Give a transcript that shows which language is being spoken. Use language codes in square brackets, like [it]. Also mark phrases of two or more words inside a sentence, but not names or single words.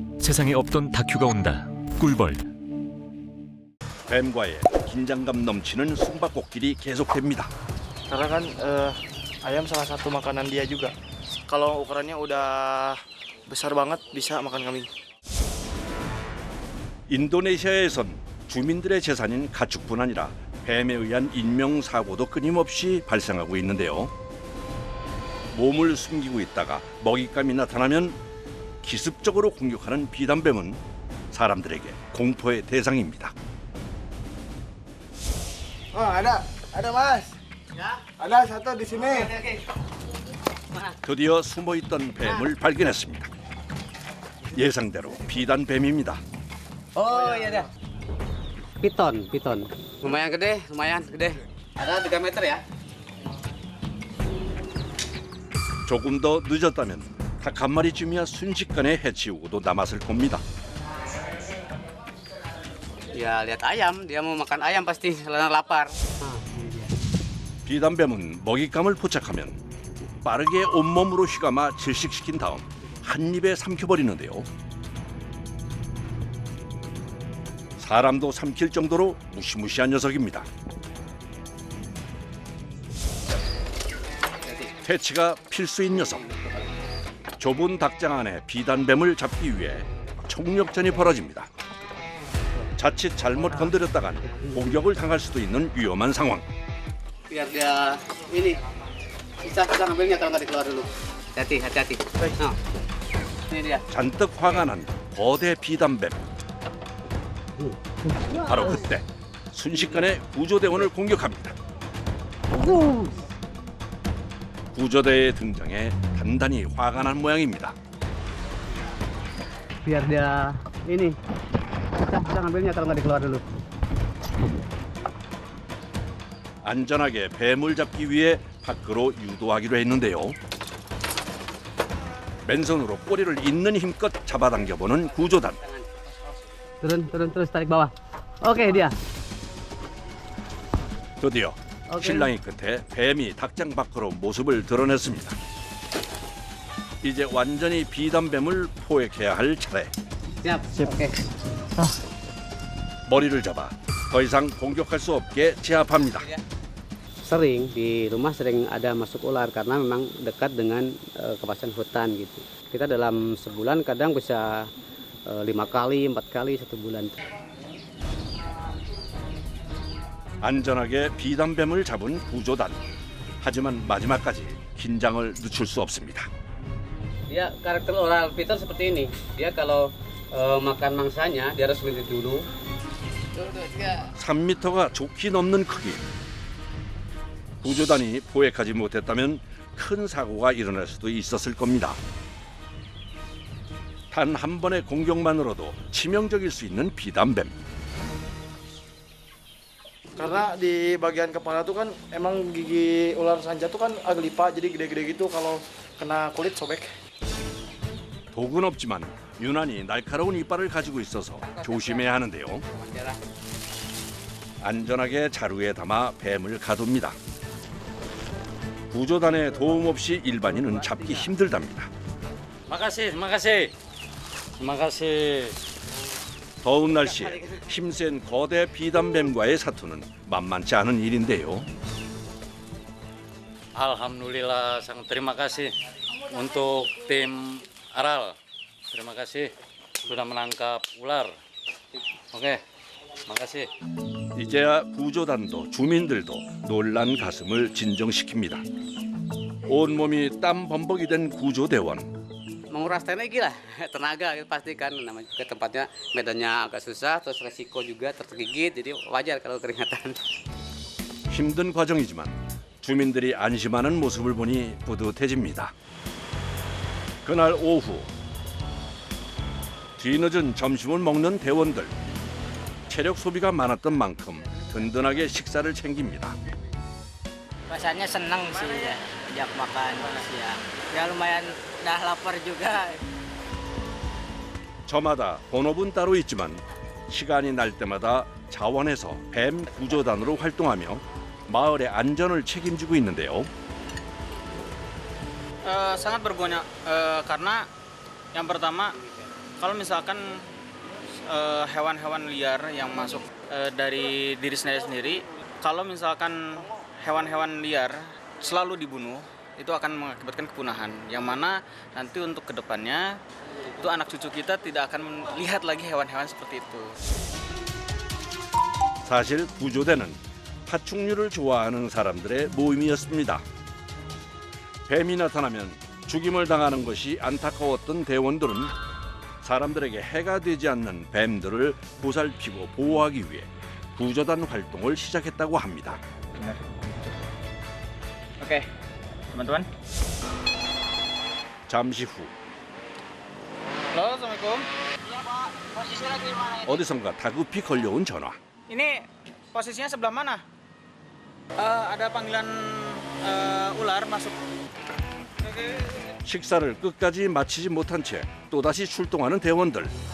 [ko] 세상에 없던 다큐가 온다. 꿀벌. 뱀과의 긴장감 넘치는 숨바꼭질이 계속됩니다. [id] Karena kan ayam salah satu makanan dia juga. Kalau ukurannya udah besar banget bisa makan kambing. [ko] 인도네시아에선 주민들의 재산인 가축뿐 아니라 뱀에 의한 인명사고도 끊임없이 발생하고 있는데요. 몸을 숨기고 있다가 먹잇감이 나타나면 기습적으로 공격하는 비단뱀은 사람들에게 공포의 대상입니다. [id] Ada mas. Ya? Ada satu di sini. [ko] 드디어 숨어있던 뱀을 발견했습니다. 예상대로 비단뱀입니다. [id] Oh iya dah. Piton. Lumayan gede. Ada 3 meter ya. [ko] 조금 더 늦었다면 닭 한 마리쯤이야 순식간에 해치우고도 남았을 겁니다. [id] Ya lihat ayam, dia mau makan ayam pasti karena lapar. [ko] 비단뱀은 먹잇감을 포착하면 빠르게 온몸으로 휘감아 질식시킨 다음 한 입에 삼켜버리는데요. 사람도 삼킬 정도로 무시무시한 녀석입니다. 퇴치가 필수인 녀석. 좁은 닭장 안에 비단뱀을 잡기 위해 총력전이 벌어집니다. 자칫 잘못 건드렸다간 공격을 당할 수도 있는 위험한 상황. [id] Biar dia ini susah ngambilnya kalau nggak dikeluar dulu. Hati-hati. Ini dia. [ko] 잔뜩 화가 난 거대 비단뱀. 바로 그때 순식간에 구조대원을 공격합니다. 구조대의 등장에 단단히 화가 난 모양입니다. [id] Biar dia ini susah ngambilnya kalau nggak dikeluar dulu. [ko] 안전하게 뱀을 잡기 위해 밖으로 유도하기로 했는데요. 맨손으로 꼬리를 있는 힘껏 잡아당겨보는 구조단. [id] Turun terus tarik bawah. Oke dia. [ko] 드디어 신랑이 끝에 뱀이 닭장 밖으로 모습을 드러냈습니다. 이제 완전히 비단뱀을 포획해야 할 차례. [id] Siap. Oke. [ko] 머리를 잡아 더 이상 공격할 수 없게 제압합니다. [id] Sering di rumah sering ada masuk ular karena memang dekat dengan kawasan hutan gitu. Kita dalam sebulan kadang bisa 5 kali, 4 kali 1 bulan. [ko] 안전하게 비단뱀을 잡은 구조단. 하지만 마지막까지 긴장을 늦출 수 없습니다. [id] Dia karakter oral piton seperti ini. Dia kalau makan mangsanya dia harus berhenti dulu. [ko] 3m가 좋게 넘는 크기. 구조단이 포획하지 못했다면 큰 사고가 일어날 수도 있었을 겁니다. 단 한 번의 공격만으로도 치명적일 수 있는 비단뱀. [id] Karena di bagian kepala tuh kan emang gigi ular sanca tuh kan agak lipat jadi gede-gede gitu kalau kena kulit sobek. [ko] 독은 없지만 유난히 날카로운 이빨을 가지고 있어서 조심해야 하는데요. 안전하게 자루에 담아 뱀을 가둡니다. 구조단의 도움 없이 일반인은 잡기 힘들답니다. [id] Makasih. [ko] 더운 날씨에 힘센 거대 비단뱀과의 사투는 만만치 않은 일인데요. [id] Alhamdulillah, sangat terima kasih untuk tim Aral. Terima kasih sudah menangkap ular. Oke, makasih. [ko] 이제야 구조단도 주민들도 놀란 가슴을 진정시킵니다. 온몸이 땀 범벅이 된 구조대원. [id] Menguras tenaga lah, tenaga pasti kan namanya ke tempatnya medannya agak susah terus resiko juga tergigit jadi wajar kalau keringatan. [ko] 힘든 과정이지만 주민들이 안심하는 모습을 보니 뿌듯해집니다. 그날 오후 뒤늦은 점심을 먹는 대원들. 체력 소비가 많았던 만큼 든든하게 식사를 챙깁니다. [id] Rasanya senang sih ya, ajak makan siang. Ya lumayan dah lapar juga. [ko] 저마다 본업은 따로 있지만 시간이 날 때마다 자원해서 뱀 구조단으로 활동하며 마을의 안전을 책임지고 있는데요. [id] Sangat berguna karena yang pertama Kalau misalkan hewan-hewan liar yang masuk dari diri sendiri, kalau misalkan hewan-hewan liar selalu dibunuh, itu akan mengakibatkan kepunahan. Yang mana nanti untuk kedepannya, itu anak cucu kita tidak akan melihat lagi hewan-hewan seperti itu. [ko] 사실 구조대는 파충류를 좋아하는 사람들의 모임이었습니다. 뱀이 나타나면 죽임을 당하는 것이 안타까웠던 대원들은 사람들에게 해가 되지 않는 뱀들을 보살피고 보호하기 위해 구조단 활동을 시작했다고 합니다. [id] Oke, teman-teman. [ko] 잠시 후 [id] Halo, Assalamualaikum. Iya Pak, posisinya lagi di mana ini? [ko] 어디선가 다급히 걸려온 전화. [id] Ini posisinya sebelah mana? Ada panggilan ular masuk. [ko] 식사를 끝까지 마치지 못한 채 또다시 출동하는 대원들.